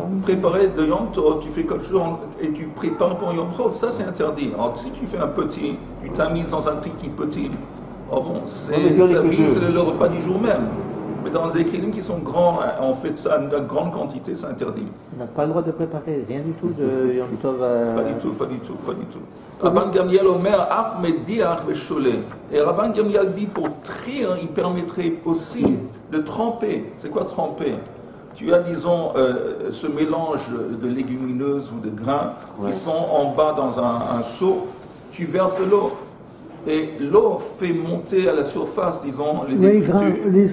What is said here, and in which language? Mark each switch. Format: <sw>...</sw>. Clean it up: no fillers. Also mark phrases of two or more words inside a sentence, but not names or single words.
<fr>Préparer de Yom Tov, tu fais quelque chose et tu prépares pour Yom Tov, ça c'est interdit. Alors, si tu fais un petit, tu tamises dans un cli qui est petit, oh bon, c'est le repas du jour même. Mais dans des kélim qui sont grands, on fait ça en grande quantité, c'est interdit. On n'a pas le droit de préparer rien du tout de Yom Tov. Pas du tout, pas du tout, pas du tout.</fr> <he>רבן גמליאל אומר אף מדיח ושולה.</he> <fr>Et Rabban Gamliel dit pour trier, il permettrait aussi de tremper. C'est quoi tremper? Tu as, disons, ce mélange de légumineuses ou de grains qui sont en bas dans un seau, tu verses de l'eau. Et l'eau fait monter à la surface, disons, les détritus.</fr>